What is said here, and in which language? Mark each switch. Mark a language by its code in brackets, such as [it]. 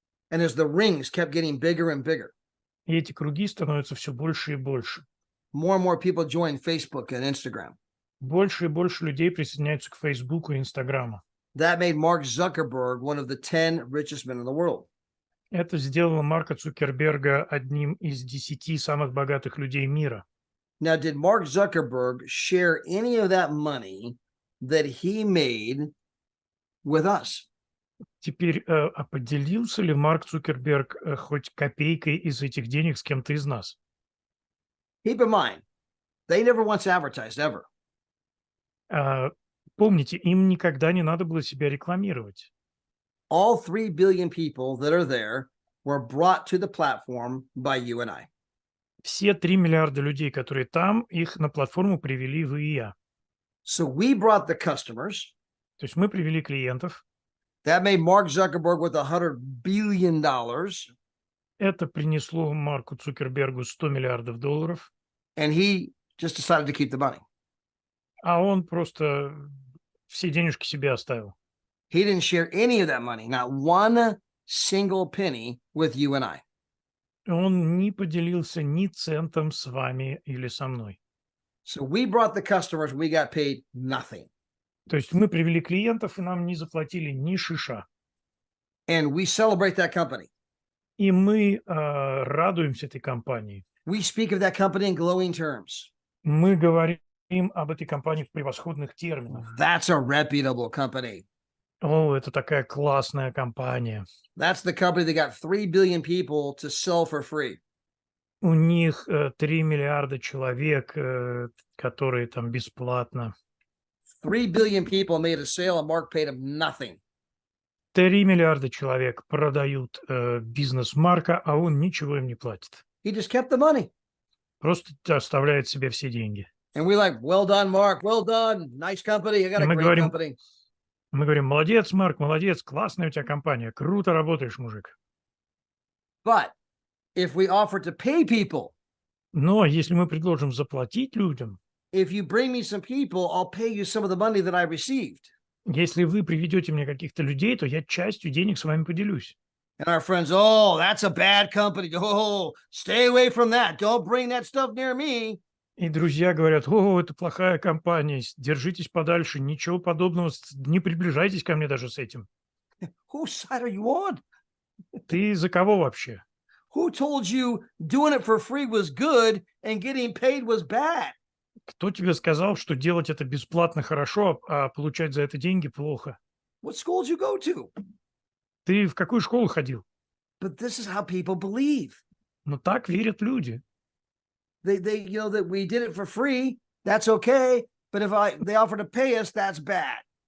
[en] And as the rings kept getting bigger and bigger, [ru] И эти круги становятся все больше и больше. [en] more and more people joined Facebook and Instagram. [ru] Больше и больше людей присоединяются к Фейсбуку и Инстаграму. [en] That made Mark Zuckerberg one of the 10 richest men in the world. [ru] Это сделало Марка Цукерберга одним из 10 самых богатых людей мира. [en] Now, did Mark Zuckerberg share any of that money that he made with us? [ru] Теперь, а поделился ли Марк Цукерберг хоть копейкой из этих денег с кем-то из нас? [en] Keep in mind, they never once advertised ever. [ru] Помните, им никогда не надо было себя рекламировать. [en] All 3 billion people that are there were brought to the platform by you and I. [ru] Все 3 миллиарда людей, которые там, их на платформу привели вы и я. [en] So we brought the customers. [ru] То есть мы привели клиентов. [en] That made Mark Zuckerberg with $100 billion. [ru] Это принесло Марку Цукербергу 100 миллиардов долларов. [en] And he just decided to keep the money. [ru] А он просто все денежки себе оставил. [en] He didn't share any of that money, not one single penny with you and I. [ru] Он не поделился ни центом с вами или со мной. [en] So we brought the customers, we got paid nothing. [ru] То есть мы привели клиентов, и нам не заплатили ни шиша. [en] And we celebrate that company. [ru] И мы радуемся этой компании. [en] We speak of that company in glowing terms. [ru] Мы говорим об этой компании в превосходных терминах. [en] That's a reputable company. [ru] О, это такая классная компания. [en] That's the company that got 3 billion people to sell for free. [ru] У них 3 миллиарда человек, которые там бесплатно. [en] 3 billion people made a sale and Mark paid them nothing. [ru] 3 миллиарда человек продают бизнес Марка, а он ничего им не платит. [en] He just kept the money. [ru] Просто оставляет себе все деньги. [en] And we're like, well done, Mark. Well done. Nice company. You got a [ru] Мы [en] great [ru] говорим, [en] company. [ru] мы говорим, молодец, Марк, молодец, классная у тебя компания, круто работаешь, мужик. [en] But if we offer to pay people, [ru] Но если мы предложим заплатить людям, [en] if you bring me some people, I'll pay you some of the money that I received. [ru] если вы приведете мне каких-то людей, то я частью денег с вами поделюсь. [en] And our friends, oh, that's a bad company. Oh, stay away from that. Don't bring that stuff near me. [ru] И друзья говорят, о, это плохая компания, держитесь подальше, ничего подобного, не приближайтесь ко мне даже с этим. [en] Whose side are you on? [ru] Ты за кого вообще? [en] Who told you doing it for free was good and getting paid was bad? [ru] Кто тебе сказал, что делать это бесплатно хорошо, а получать за это деньги плохо? [en] What school did you go to? [ru] Ты в какую школу ходил? [en] But this is how people believe. [ru] Но так верят люди. [en] They you know that we did it for free, that's okay. But if they offer to pay us, that's bad.